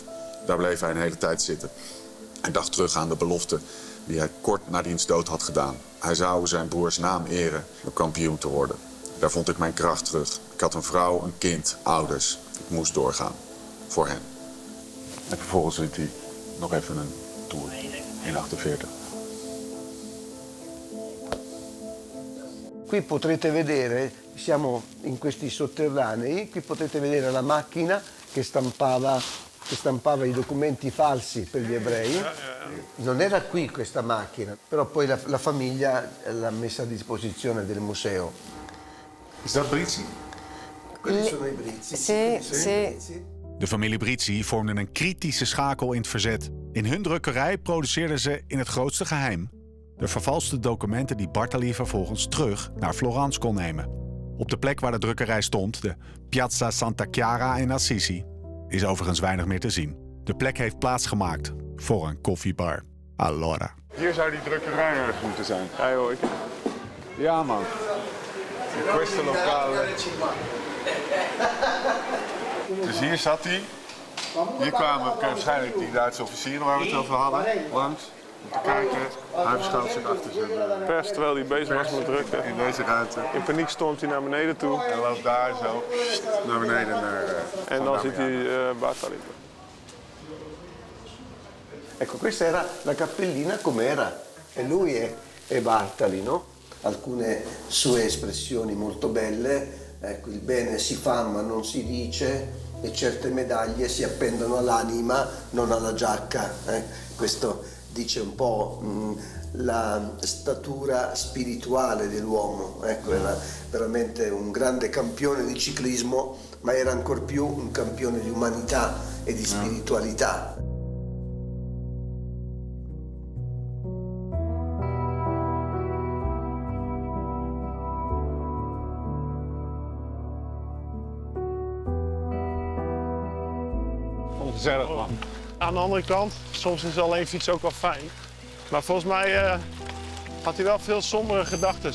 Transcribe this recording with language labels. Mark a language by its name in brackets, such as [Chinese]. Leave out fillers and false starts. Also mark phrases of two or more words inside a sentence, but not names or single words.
[Dutch] Daar bleef hij een hele tijd zitten. Hij dacht terug aan de belofte die hij kort na diens dood had gedaan. Hij zou zijn broers naam eren om kampioen te worden. Daar vond ik mijn kracht terug. Ik had een vrouw, een kind, ouders. Ik moest doorgaan. voor hen. En vervolgens liet hij nog even een tour in 48. [Italian] Qui potrete vedere, siamo in questi sotterranei, qui potete vedere la macchina che stampava i documenti falsi per gli ebrei. Non era qui questa macchina, però poi la famiglia l'ha messa a disposizione del museo. [Dutch] Is dat Brizzi? [Italian] Quelli sono i Brizzi. Sì. [Dutch] De familie Brizzi vormde een kritische schakel in het verzet. In hun drukkerij produceerden ze in het grootste geheim de vervalste documenten die Bartali vervolgens terug naar Florence kon nemen. Op de plek waar de drukkerij stond, de Piazza Santa Chiara in Assisi, is overigens weinig meer te zien. De plek heeft plaatsgemaakt voor een koffiebar. [Italian] Allora. [Dutch] Hier zou die drukkerij ergens moeten zijn. Ja joh, Ja man. [Italian] In questo locale. [Dutch] Dus hier zat hij. Hier kwamen waarschijnlijk die Duitse officieren waar we het over hadden, langs. Om te kijken, hij verschuilt zich achter zijn pers terwijl hij bezig was met drukken. In deze ruimte. In paniek stormt hij naar beneden toe. En loopt daar zo naar beneden naar... en dan ziet hij Bartali. [Italian] Ecco, questa era la cappellina com'era. E lui è Bartali, no? Alcune sue espressioni molto belle. Ecco, il bene si fa ma non si dice e certe medaglie si appendono all'anima, non alla giacca. Questo dice un po' la statura spirituale dell'uomo. Ecco, era veramente un grande campione di ciclismo, ma era ancor più un campione di umanità e di spiritualità. [Dutch] Gezellig, man. Aan de andere kant, soms is alleen fietsen ook wel fijn. Maar volgens mij had hij wel veel sombere gedachten.